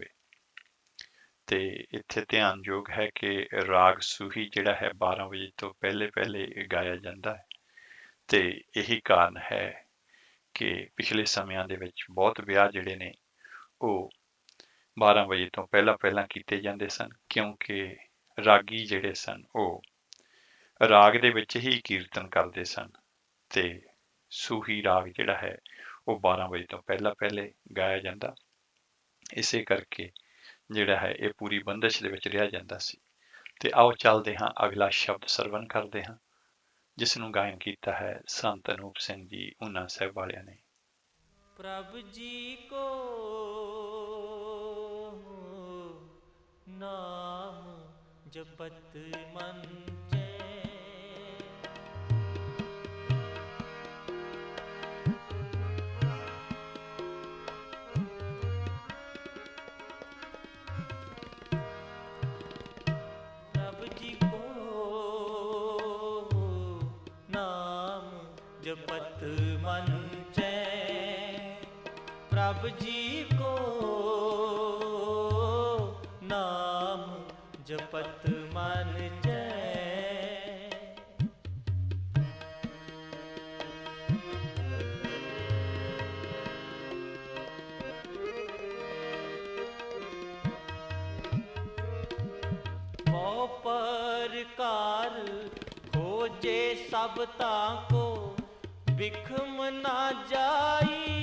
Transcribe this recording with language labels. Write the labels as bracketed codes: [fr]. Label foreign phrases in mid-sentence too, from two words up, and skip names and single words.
[pa] ਤੇ ਇੱਥੇ ਧਿਆਨਯੋਗ ਹੈ ਕਿ ਰਾਗ ਸੂਹੀ ਜਿਹੜਾ ਹੈ 12 ਵਜੇ ਤੋਂ ਪਹਿਲੇ ਗਾਇਆ ਜਾਂਦਾ ਹੈ ਤੇ ਇਹੀ ਕਾਰਨ ਹੈ ਕਿ ਪਿਛਲੇ ਸਮਿਆਂ ਦੇ ਵਿੱਚ ਬਹੁਤ ਵਿਆਹ ਜਿਹੜੇ ਨੇ ਉਹ 12 ਵਜੇ ਤੋਂ ਪਹਿਲਾਂ ਕੀਤੇ ਜਾਂਦੇ ਸਨ, ਕਿਉਂਕਿ ਰਾਗੀ ਜਿਹੜੇ ਸਨ ਉਹ ਰਾਗ ਦੇ ਵਿੱਚ ਹੀ ਕੀਰਤਨ ਕਰਦੇ ਸਨ ਤੇ ਸੂਹੀ ਰਾਗ ਜਿਹੜਾ ਹੈ ਉਹ 12 ਵਜੇ ਤੋਂ ਪਹਿਲੇ ਗਾਇਆ ਜਾਂਦਾ। ਇਸੇ ਕਰਕੇ ਜਿਹੜਾ ਹੈ ਇਹ ਪੂਰੀ ਬੰਦਸ਼ ਦੇ ਵਿੱਚ ਰਿਹਾ ਜਾਂਦਾ ਸੀ। ਤੇ ਆਓ ਚੱਲਦੇ ਹਾਂ, ਅਗਲਾ ਸ਼ਬਦ ਸਰਵਣ ਕਰਦੇ ਹਾਂ ਜਿਸ ਨੂੰ ਗਾਇਨ ਕੀਤਾ ਹੈ ਸੰਤ ਅਨੂਪ ਸਿੰਘ ਜੀ ਊਨਾ ਸਾਹਿਬ ਵਾਲਿਆਂ ਨੇ। [hi] प्रभ जी को नाम जपत मन प्रभ जी को नाम जपत मन प्रभ जी को नाम जपत मन जय। बहु प्रकार खोजे सब ताको बिखम ना जाई।